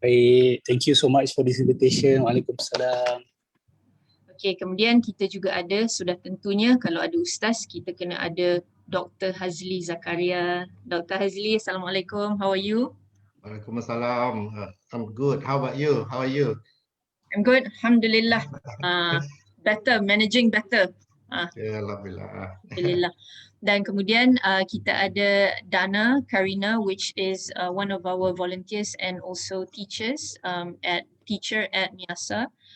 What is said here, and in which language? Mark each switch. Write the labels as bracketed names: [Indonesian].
[Malay] Baik, [English] thank you so much for this invitation. [Malay] Waalaikumsalam. Okey, kemudian kita juga ada, sudah tentunya kalau ada Ustaz, kita kena ada Dr. Hazli Zakaria. Dr. [English] Hazli, Assalamualaikum, how are you? Waalaikumsalam. I'm good. How about you? How are you? I'm good. Alhamdulillah. Better, managing better. Alhamdulillah. Alhamdulillah. [Malay] Dan kemudian kita ada [English] Kaarina, which is one of our volunteers and also teacher at MIASA.